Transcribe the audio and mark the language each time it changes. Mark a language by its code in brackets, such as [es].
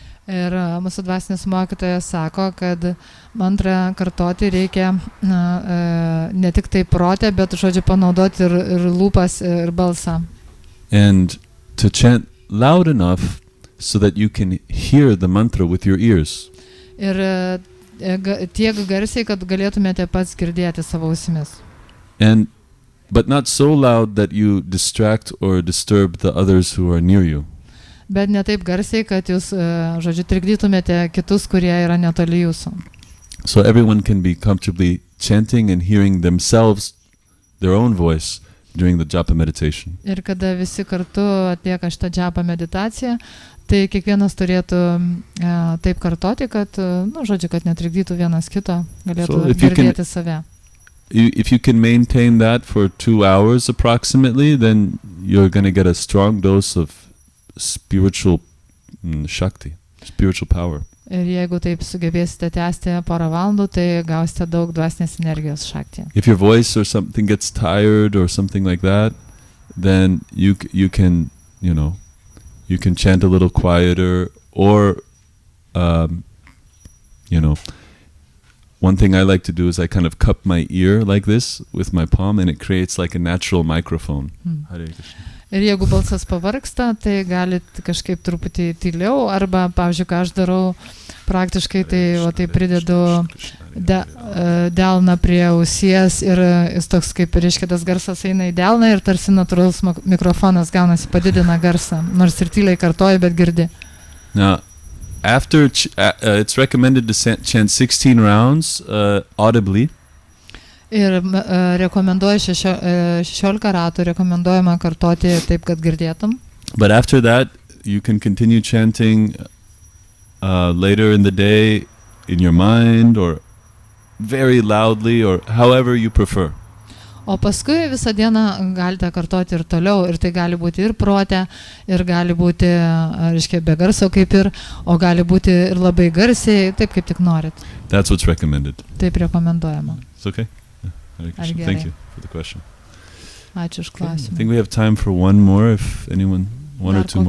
[lt] Ir mūsų dvasinis mokytojas sako, kad mantrą kartoti reikia ne tik tai prote, bet žodžiu panaudoti ir lūpas ir balsą. [en] And to chant loud enough so that you can hear the mantra with your ears. [lt] Ir tiek garsiai, kad galėtumėte pats girdėti savo ausimis. [en] But not so loud that you distract or disturb the others who are near you. [lt] Bet ne taip garsiai, kad jūs, žodžiu, trikdytumėte kitus, kurie yra netoli jūsų. [en] So everyone can be comfortably chanting and hearing themselves, their own voice, during the japa meditation. [lt] Ir kada visi kartu atlieka šitą japa meditaciją, tai kiekvienas turėtų taip kartoti, kad, žodžiu, kad netrikdytų vienas kito, galėtų girdėti save. [en] If you can maintain that for 2 hours approximately, then you're going to get a strong dose of spiritual shakti, spiritual power. [lt] Ir jeigu taip sugebėsite tęsti porą valandų, tai gausite daug dvasinės energijos shakti. [en] If your voice or something gets tired or something like that, then you can chant a little quieter, or one thing I like to do is I kind of cup my ear like this with my palm, and it creates like a natural microphone. Hare Krishna. [lt] Ir jeigu balsas pavargsta, tai galit kažkaip truputį tyliau, arba, pavyzdžiui, ką aš darau praktiškai, tai pridedu delną prie ausies ir jis toks kaip, reiškia, tas garsas eina į delną ir tarsi natūralus mikrofonas gaunasi, padidina garsą, nors ir tyliai kartoji, bet girdi. [en] Now, after it's recommended to chant 16 rounds audibly. [lt] Ir rekomenduoju 16 ratų, rekomenduojama kartoti taip, kad girdėtum. [en] But after that, you can continue chanting later in the day in your mind or very loudly or however you prefer. [lt] O paskui visą dieną galite kartoti ir toliau, ir tai gali būti ir prote, ir gali būti, reiškia, be garso kaip ir, o gali būti ir labai garsiai, taip kaip tik norit. [en] That's what's recommended. [lt] Taip rekomenduojama. [en] It's okay. Thank you for the question. [lt] Ačiū už klausimą. [en] I think we have time for one more, if anyone, one or two more